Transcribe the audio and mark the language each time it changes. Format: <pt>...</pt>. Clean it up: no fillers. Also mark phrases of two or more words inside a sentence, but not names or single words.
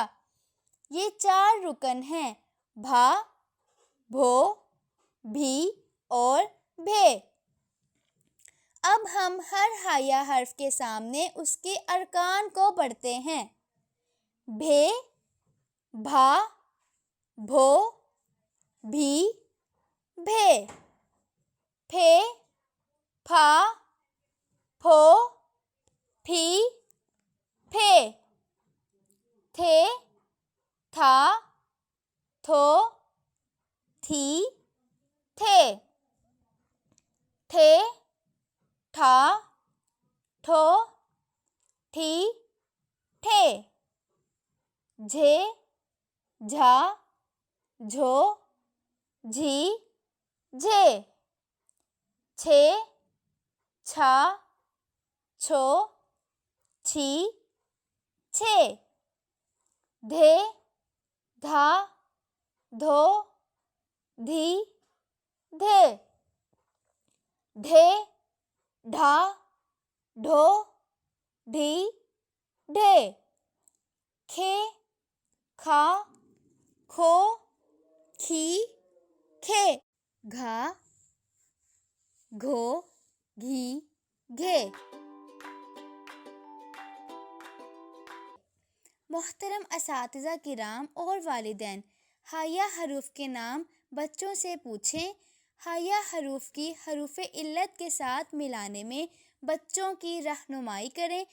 <ur>یہ 4 رکن ہیں: بھا، بھو، بھی اور بھے۔ اب ہم ہر ہائیہ حرف کے سامنے اس کے ارکان کو پڑھتے ہیں۔ بھے، بھا، بھو، بھی، بھے۔ پھے، پھا، پھو، پھی، پھے۔ تھے، تھا، تھو، تھی، تھے۔ ٹھے، ٹھا، ٹھو، ٹھی، ٹھے۔ جھے، جھا، جھو، جھی، جھے۔ چھے، چھا، چھو، چھی، چھے۔ دھے، دھا، دھو، دھی، دھے۔ ڈھے، ڈھا، ڈھو، ڈھی، ڈھے۔ کھے، کھا، کھو، کھی، کھے۔ گھا، گھو، گھی، گھے۔ محترم اساتذہ کرام اور والدین، ہائیہ حروف کے نام بچوں سے پوچھیں۔ ہائیہ حروف کی حروف علت کے ساتھ ملانے میں بچوں کی رہنمائی کریں۔</ur>